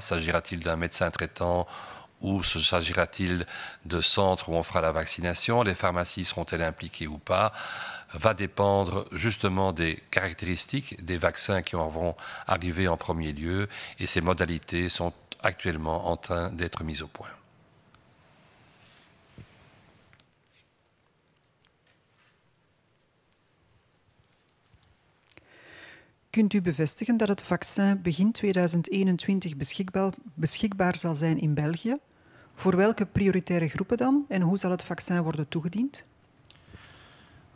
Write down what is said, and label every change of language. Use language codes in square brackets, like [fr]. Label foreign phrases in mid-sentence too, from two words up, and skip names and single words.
[fr] S'agira-t-il d'un médecin traitant ou s'agira-t-il de centres où on fera la vaccination? Les pharmacies seront-elles impliquées ou pas? Va dépendre justement des caractéristiques des vaccins qui vont arriver en premier lieu, et ces modalités sont actuellement en train d'être mises au point. [nl] Kunt u bevestigen dat het vaccin begin 2021 beschikbaar zal zijn in België? Voor welke prioritaire groepen dan? En hoe zal het vaccin worden toegediend?